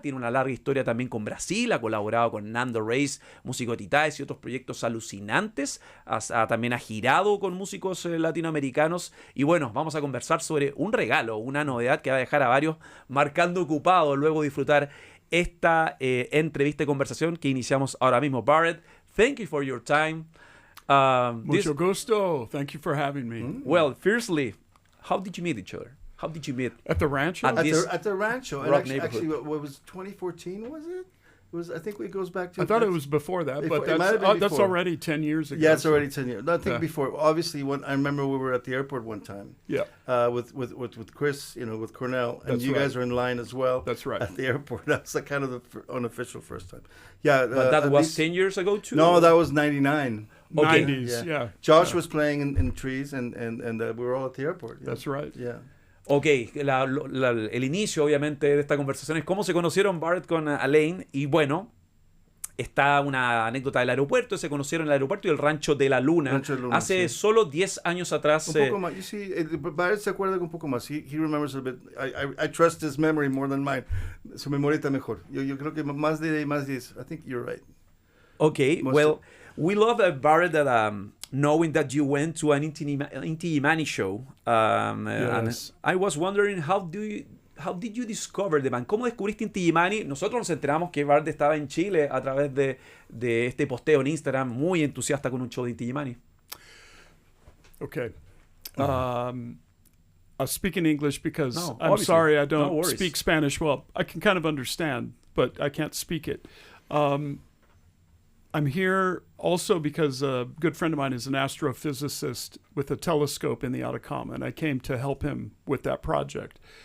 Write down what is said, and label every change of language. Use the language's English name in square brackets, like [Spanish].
[Spanish] Tiene una larga historia también con Brasil, ha colaborado con Nando Reis, músico de Titaes y otros proyectos alucinantes. También ha girado con músicos latinoamericanos. Y bueno, vamos a conversar sobre un regalo, una novedad que va a dejar a varios marcando ocupados luego de disfrutar esta entrevista y conversación que iniciamos ahora mismo. [English] Barrett, thank you for your time. [Spanish] Mucho gusto. [English] Thank you for having me. Well, firstly, how did you meet each other? How did you meet? At the rancho? At the rancho. Rock Actually, what was 2014, was it? I think it goes back to... I thought it was before that, Before, but that's already 10 years ago. Yeah, it's already 10 years. No, I think before. Obviously, I remember we were at the airport one time. Yeah. With Chris, with Cornell, and That's you right. guys were in line as well. That's right. At the airport. That's like kind of the unofficial first time. Yeah. But that was 10 years ago too? No, that was 99. Okay. 90s, yeah. Josh was playing in trees, and we were all at the airport. Yeah. That's right. Yeah. [Spanish] Ok, el inicio obviamente de esta conversación es cómo se conocieron Barrett con Alain. Y bueno, está una anécdota del aeropuerto. Se conocieron en el aeropuerto y el Rancho de la Luna. Rancho de Luna, hace sí. solo 10 años atrás. Un poco más. [English] You see, [Spanish] Barrett se acuerda un poco más. [English] He remembers a bit. I trust his memory more than mine. [Spanish] Su memoria está mejor. Yo creo que más de 10. [English] I think you're right. Okay, well, we love Barrett that knowing that you went to an Inti Illimani show. Yes. And I was wondering, how did you discover the band? [Spanish] ¿Cómo descubriste Inti Illimani? Nosotros nos enteramos que Barrett estaba en Chile a través de este posteo en Instagram, muy entusiasta con un show de Inti Illimani. [English] Okay. I'll speak in English because I'm obviously. sorry I No don't worries. speak Spanish well. I can kind of understand, but I can't speak it. I'm here also because a good friend of mine is an astrophysicist with a telescope in the Atacama, and I came to help him with that project.